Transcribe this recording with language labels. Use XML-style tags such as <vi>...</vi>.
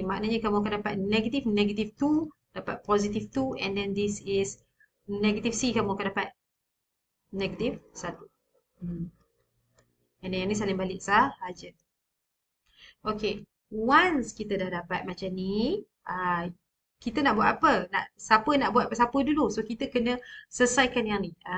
<ms>Maknanya kamu akan dapat negative, negative 2. Dapat positive 2.</ms> <en>And then this is negative C.</en> <ms>Kamu akan dapat negative 1. And then yang ni salin balik sahaja. Okay.</ms> <en>Once</en> <ms>kita dah dapat macam ni, kita nak buat apa? Siapa nak buat siapa dulu? So, kita kena selesaikan yang ni.</ms>